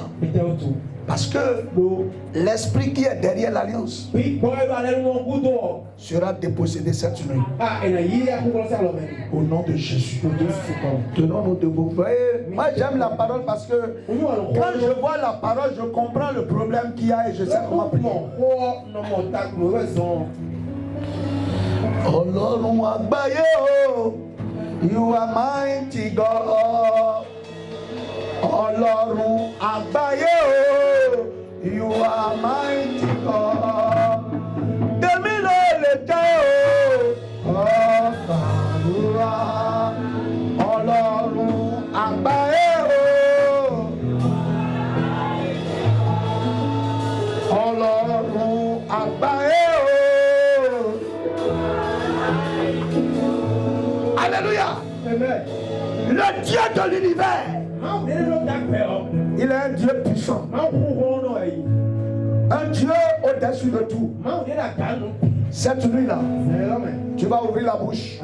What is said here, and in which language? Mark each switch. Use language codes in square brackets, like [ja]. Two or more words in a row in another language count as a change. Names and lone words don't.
[fr] Parce que l'esprit qui est derrière l'alliance sera dépossédé cette nuit. Au nom de Jésus. Tenons-nous debout. Moi j'aime la parole parce que quand je vois la parole, je comprends le problème qu'il y a et je sais comment prier. [yo] Ọlọ́run àgbáyé o, [en] you are mighty God. [yo] Ọlọ́run àgbáyé o, [en] you are mighty God. [yo] Tèmi ló lè jẹ́ o, ọ̀gbàdúrà. Ọlọ́run àgbáyé o, Ọlọ́run àgbáyé o. [fr] Alléluia. Amen. Le Dieu de l'univers. Il est un Dieu puissant. Un Dieu au-dessus de tout. Cette nuit-là, tu vas ouvrir la bouche.